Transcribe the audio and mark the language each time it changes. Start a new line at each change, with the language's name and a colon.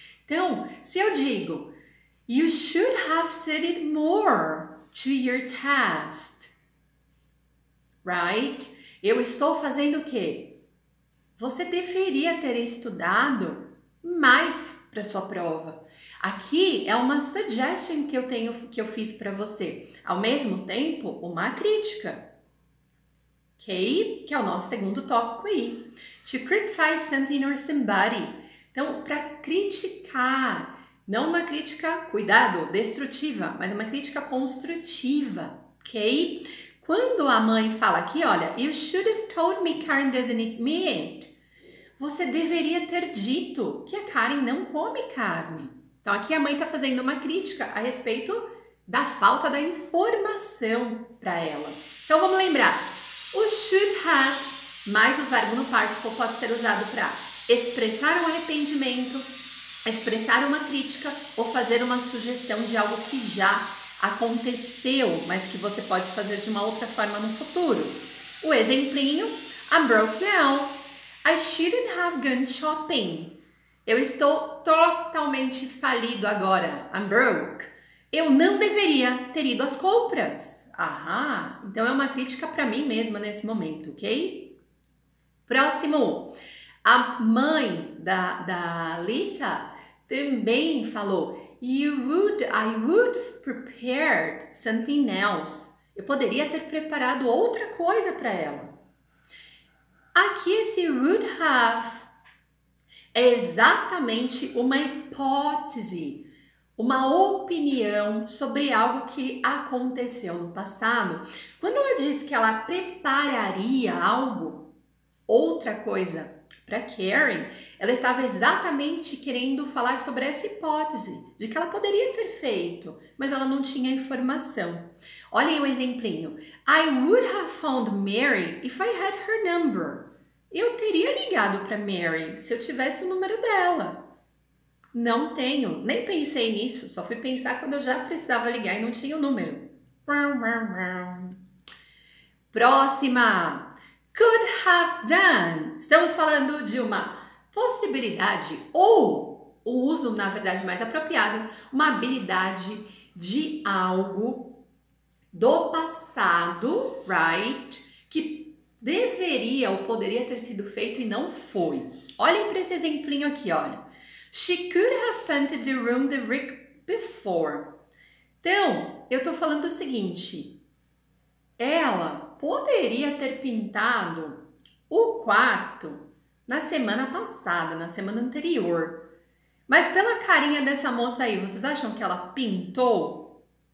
Portuguese: Então, se eu digo,
English: you should have studied more to your test, right?
Portuguese: Eu estou fazendo o quê? Você deveria ter estudado mais para sua prova. Aqui é uma suggestion que eu fiz para você. Ao mesmo tempo, uma crítica. Ok? Que é o nosso segundo tópico aí.
English: To criticize something or somebody.
Portuguese: Então, para criticar, não uma crítica, cuidado, destrutiva, mas uma crítica construtiva, ok? Quando a mãe fala aqui, olha,
English: you should have told me Karen doesn't eat meat.
Portuguese: Você deveria ter dito que a Karen não come carne. Então, aqui a mãe está fazendo uma crítica a respeito da falta da informação para ela. Então, vamos lembrar. O should have mais o verbo no participle pode ser usado para expressar um arrependimento, expressar uma crítica ou fazer uma sugestão de algo que já aconteceu, mas que você pode fazer de uma outra forma no futuro. O exemplinho,
English: I'm broke now. I shouldn't have gone shopping.
Portuguese: Eu estou totalmente falido agora.
English: I'm broke.
Portuguese: Eu não deveria ter ido às compras. Aham, então é uma crítica para mim mesma nesse momento, ok? Próximo, a mãe da Lisa também falou,
English: I would have prepared something else.
Portuguese: Eu poderia ter preparado outra coisa para ela. Aqui esse would have é exatamente uma hipótese, uma opinião sobre algo que aconteceu no passado. Quando ela diz que ela prepararia algo, outra coisa, para Karen, ela estava exatamente querendo falar sobre essa hipótese, de que ela poderia ter feito, mas ela não tinha informação. Olhem o exemplinho.
English: I would have found Mary if I had her number.
Portuguese: Eu teria ligado para Mary se eu tivesse o número dela. Não tenho, nem pensei nisso, só fui pensar quando eu já precisava ligar e não tinha o número. Próxima.
English: Could have done.
Portuguese: Estamos falando de uma possibilidade ou o uso, na verdade, mais apropriado, uma habilidade de algo do passado,
English: right?
Portuguese: Que deveria ou poderia ter sido feito e não foi. Olhem para esse exemplinho aqui, olha.
English: She could have painted the room the week before.
Portuguese: Então, eu tô falando o seguinte. Ela poderia ter pintado o quarto na semana passada, na semana anterior. Mas pela carinha dessa moça aí, vocês acham que ela pintou?